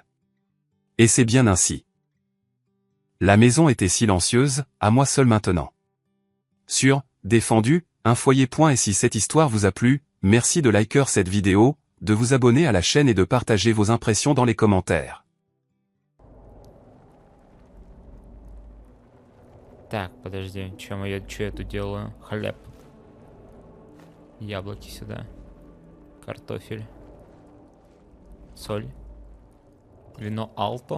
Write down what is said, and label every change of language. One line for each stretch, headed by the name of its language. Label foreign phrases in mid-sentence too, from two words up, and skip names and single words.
French: Et c'est bien ainsi. La maison était silencieuse, à moi seul maintenant. Sur Défendu, un foyer. Et si cette histoire vous a plu, merci de liker cette vidéo, de vous abonner à la chaîne et de partager vos impressions dans les commentaires.
Russian: Так, подожди, что я тут делаю? Хлеб. Яблоки сюда. Картофель. Соль. Вино Алто.